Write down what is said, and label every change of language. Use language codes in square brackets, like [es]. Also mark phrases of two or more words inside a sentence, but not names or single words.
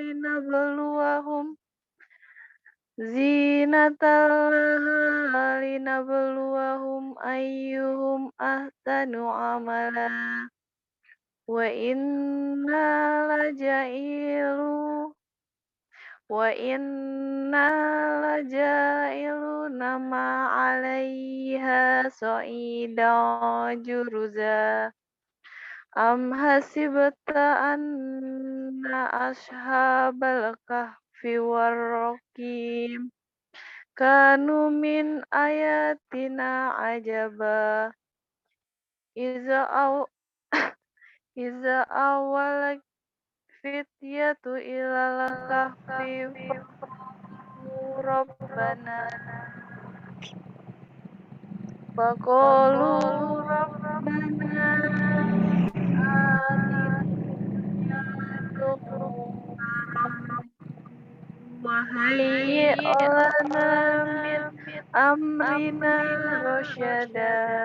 [ar] لنبلوهم أيهم أحسن عملا وإنا لجاعلون ما عليها صعيدا جرزا. أم حسبت أن أصحاب الكهف والرقيم كانوا من آياتنا عجبا إذ أوى الفتية إلى الكهف فقالوا ربنا آتنا وهيئ لنا من أمرنا رشدا.